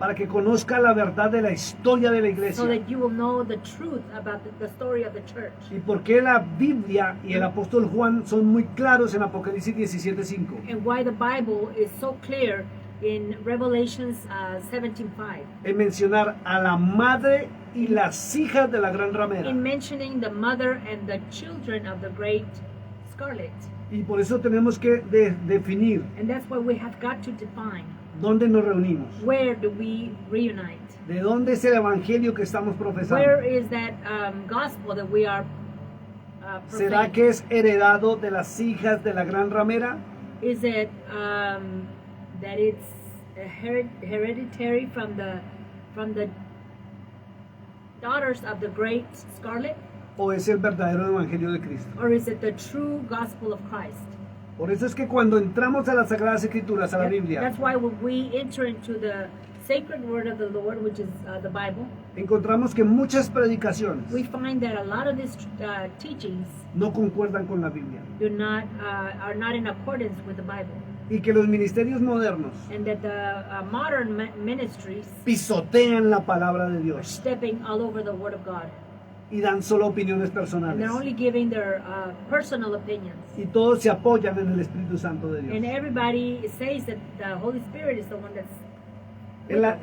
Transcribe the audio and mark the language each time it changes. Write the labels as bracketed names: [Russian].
[Spanish] Para que conozca la verdad de la historia de la [English] so [Spanish] iglesia. [English] that you will know the truth about the story of the church. [Spanish] Y por qué la Biblia y el apóstol Juan son muy claros en Apocalipsis 17:5. [English] And why the Bible is so clear in Revelations 17:5. [Spanish] En mencionar a la madre y las hijas de la gran ramera. [English] In mentioning the mother and the children of the great scarlet. [Spanish] Y por eso tenemos que definir [English] And that's why we have got to define, [Spanish] dónde nos reunimos. [English] where do we reunite? [Spanish] ¿De dónde es el evangelio que estamos profesando? [English] Where is that gospel that we are [Spanish] ¿Será [English] proclaiming? [Spanish] que es heredado de las hijas de la gran ramera? [English] Is it that it's hereditary from the daughters of the great scarlet? [Spanish] ¿O es el verdadero evangelio de Cristo? [English] Or is it the true gospel of Christ? [Spanish] Por eso es que cuando entramos a las Sagradas Escrituras, a la Biblia, [English] That's why when we enter into the sacred word of the Lord, which is the Bible, [Spanish] encontramos que muchas predicaciones [English] we find that a lot of these teachings [Spanish] no concuerdan con la Biblia. [English] are not in accordance with the Bible. [Spanish] y que los ministerios modernos [English] and that the modern ministries [Spanish] pisotean la palabra de [English] are [Spanish] Dios [English] stepping all over the Word of God. [Spanish] y dan solo opiniones [English] And they're [Spanish] personales. [English] only giving their personal opinions. [Spanish] Y todos se apoyan en el Espíritu Santo de [English] And [Spanish] Dios. [English] everybody says that the Holy Spirit is the one that's.